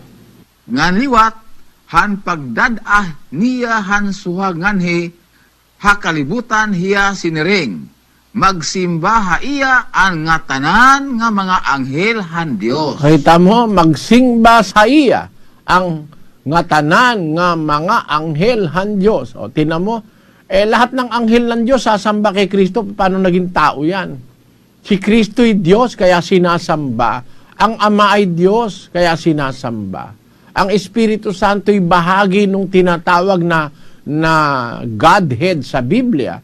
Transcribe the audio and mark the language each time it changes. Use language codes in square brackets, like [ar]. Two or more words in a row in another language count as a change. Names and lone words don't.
[war] Ngan liwat, han pagdadah niya han suha nganhi, hakalibutan hiya siniring. Magsimba ha iya ang nga tanan nga mga anghel han Dios. Kita mo, magsingba sa iya ang nga tanan nga mga anghel han Diyos. [tl] O, tinan mo, lahat ng anghel ng Diyos sasamba kay Kristo. Paano naging tao yan? Si Kristo'y Diyos, kaya sinasamba. Ang Ama ay Diyos, kaya sinasamba. Ang Espiritu Santo'y bahagi nung tinatawag na Godhead sa Biblia.